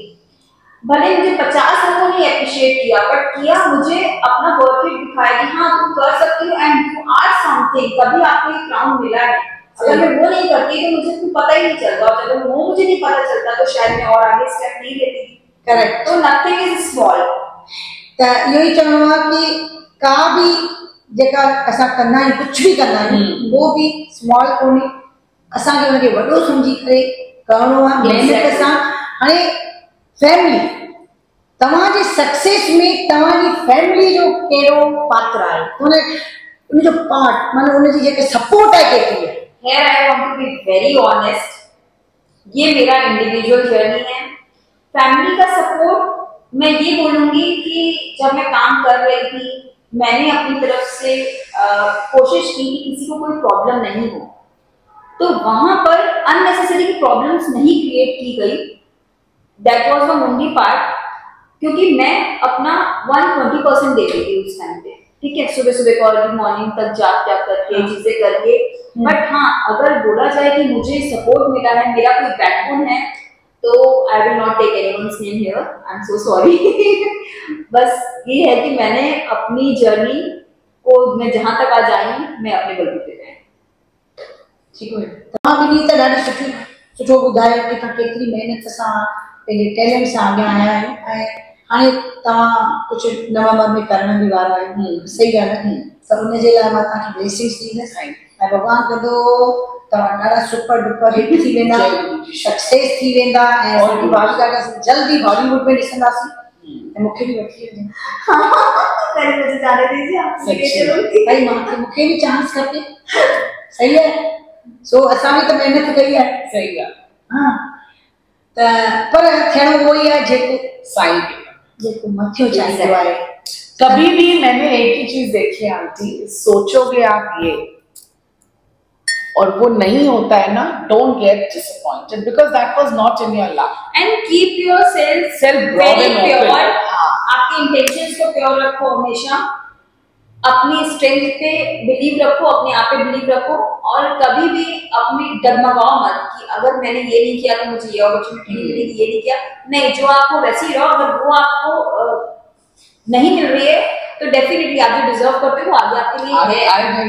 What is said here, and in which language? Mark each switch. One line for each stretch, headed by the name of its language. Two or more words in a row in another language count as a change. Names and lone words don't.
Hindi: भले मुझे 50 लोगों ने एप्रिशिएट किया, बट किया मुझे अपना
English: worth it
Hindi: दिखाया कि हाँ तुम कर सकती हो
English: and you are something,
Hindi: तभी आपको ये क्राउन मिला है। अगर मैं वो नहीं करती तो मुझे कुछ पता ही नहीं चलता, और जब वो मुझे नहीं पता चलता तो शायद मैं और आगे स्टेप नहीं लेती।
English: Correct. तो nothing is small।
Sindhi: त इहो ई चवणो आहे कि का बि जेका असां कंदा आहियूं, कुझु बि कंदा आहियूं,
Hindi: वो भी
Sindhi: स्मॉल कोन्हे, असांखे हुनखे वॾो सम्झी करे करिणो आहे महिनत सां। हाणे फैमिली, तव्हांजे सक्सेस में तव्हांजी फैमिली जो कहिड़ो पात्र आहे, उनजो पार्ट माना उनजी जेके सपोर्ट आहे केतिरी आहे?
English: Here I want to be very honest,
Hindi: ये मेरा इंडिविजुअल जर्नी है। फैमिली का सपोर्ट मैं ये बोलूंगी कि जब मैं काम कर रही थी, मैंने अपनी तरफ से कोशिश की कि किसी को कोई प्रॉब्लम नहीं हो, तो वहां पर अननेसेसरी प्रॉब्लम्स नहीं क्रिएट की गई।
English: that was the only part,
Hindi: क्योंकि मैं अपना 120% दे रही थी उस टाइम पे, ठीक है, सुबह सुबह
English: early morning
Hindi: तक जाग करके चीजें करके। बट हाँ, अगर बोला जाए कि मुझे सपोर्ट मिला है, मेरा कोई बैकबोन है, तो
English: I will not take anyone's name here, I am so sorry.
Hindi: बस ये है कि मैंने अपनी जर्नी को, मैं जहां तक आज आई हूं, मैं अपने बलबूते पे ठीक है।
Sindhi: तव्हां बि त ॾाढो सुठो ॿुधायो कि तव्हां केतिरी महिनत सां पंहिंजे टैलेंट सां अॻियां आया आहियो, ऐं हाणे तव्हां कुझु नवंबर में करण बि वारा आहियो। सही ॻाल्हि आहे, त उनजे लाइ मां तव्हांखे ब्लेसिंग्स ॾींदसि, ऐं भॻवान कंदो तव्हां ॾाढा
English: super duper hit
Sindhi: थी वेंदा, सक्सेस थी वेंदा, ऐं असांजी भाविका खे जल्दी बॉलीवुड में ॾिसंदासीं, ऐं मूंखे बि वठी वञो। भाई मूंखे बि चांस खपे,
Hindi: सही है।
Sindhi: सो असां बि त महिनत कई आहे। सही आहे। हाँ, त पर थियणो उहो ई आहे जेको साईं जेको मथियो चाहींदो आहे।
Hindi: कभी भी मैंने एक ही चीज देखी है आंटी, सोचोगे आप ये और वो नहीं होता है ना,
English: Don't get disappointed because that was not in your luck. And keep yourself very pure.
Hindi: आपके इंटेंशंस को प्योर रखो, हमेशा अपनी स्ट्रेंथ पे बिलीव रखो, अपने आप पे बिलीव रखो, और कभी भी अपनी डगमगाओ मत कि अगर मैंने ये नहीं किया तो मुझे ये अपॉर्चुनिटी नहीं मिलेगी, ये नहीं किया। नहीं, जो आपको वैसे ही रहो। अगर वो आपको नहीं मिल रही है तो डेफिनेटली आप जो डिजर्व करते हो आगे आपके लिए है।